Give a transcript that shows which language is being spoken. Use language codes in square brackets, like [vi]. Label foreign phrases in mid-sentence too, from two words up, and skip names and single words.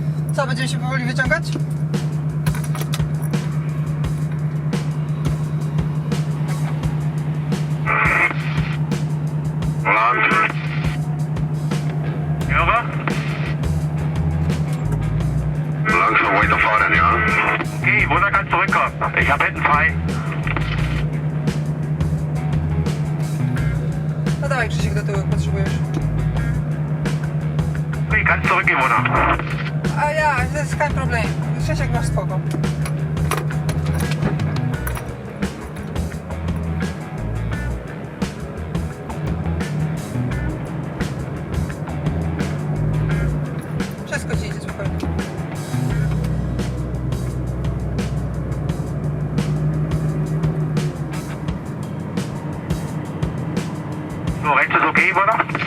[pl] Co, będziemy się powoli wyciągać? [de] Land. Hörer? Langsam weiterfahren, ja? Okay, Wunder kann zurückkommen. Ich habe hinten frei. [pl] No dawaj, Krzysiek, do tyłu, jak potrzebujesz. [de] Okay, kannst zurückgehen, Wunder. [pl] A ja, to jest [de] kein problem. [pl] Krzysiek, masz spoko. Wszystko ci idzie spokojnie. [de] So, rechts ist okay, Wunder?